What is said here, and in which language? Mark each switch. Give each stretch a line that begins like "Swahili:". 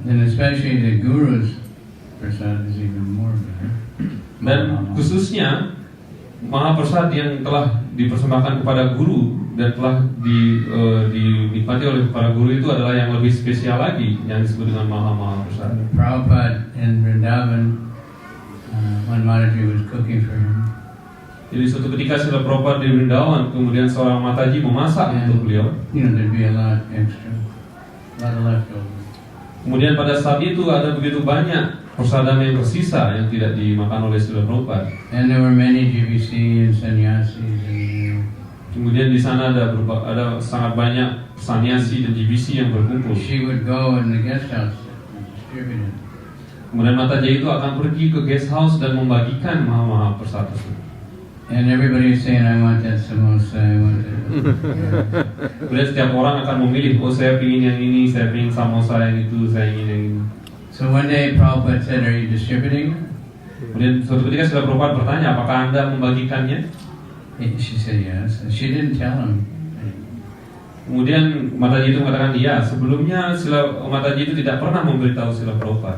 English: And especially the guru's prasad is even more better.
Indonesian: Dan khususnya Mahaprasad yang telah dipersembahkan kepada guru dan telah dinikmati oleh para guru itu adalah yang lebih spesial lagi, yang disebut dengan Mahaprasad.
English: Prabhupada in Vrindavan, when Mataji was cooking for him,
Indonesian: Jadi suatu ketika Srila Prabhupada di Vrindavan, kemudian seorang Mataji memasak untuk beliau.
English: there'd be a lot extra, a lot of leftovers.
Indonesian: Kemudian pada saat itu ada begitu banyak prasadam yang tersisa yang tidak dimakan oleh Srila Prabhupada.
English: And there were many GBC and sannyasis and
Indonesian: Kemudian di sana ada sangat banyak sannyasi dan GBC yang berkumpul.
English: she would go in the guest house and distribute it.
Indonesian: Kemudian Mataji itu akan pergi ke guest house dan membagikan Mahaprasad tersebut.
English: And everybody was saying, "I want that samosa, I want that."
Indonesian: Kemudian setiap orang akan memilih, oh saya ingin yang ini, saya ingin samosa yang itu, saya ingin yang ini.
English: So one day Prabhupada said, "Are you distributing?"
Indonesian: Kemudian suatu ketika Srila Prabhupada bertanya, apakah Anda membagikannya?
English: She said yes. She didn't tell him.
Indonesian: Kemudian Mataji itu mengatakan, iya, sebelumnya Mataji itu tidak pernah memberitahu Srila Prabhupada.